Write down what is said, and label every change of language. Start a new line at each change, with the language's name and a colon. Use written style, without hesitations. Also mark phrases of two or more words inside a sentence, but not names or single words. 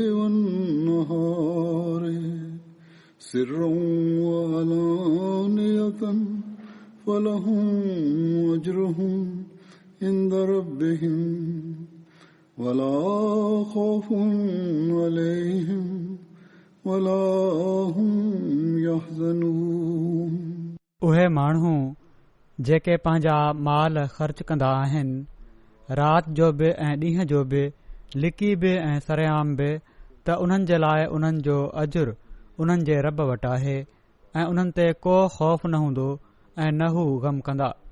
Arabic: والنهار سرا وعلانية فلهم أجرهم عند ربهم ولا خوف عليهم ولا هم يحزنون.
Sindhi: उहे माण्हू जेके पंहिंजा माल ख़र्च कंदा आहिनि राति जो बि ऐं ॾींहं जो बि लिकी बि ऐं सरेआम बि त उन्हनि जे लाइ उन्हनि जो अजुर उन्हनि जे रब वटि आहे ऐं उन्हनि ते को ख़ौफ़ न हूंदो ऐं न हू ग़म कंदा.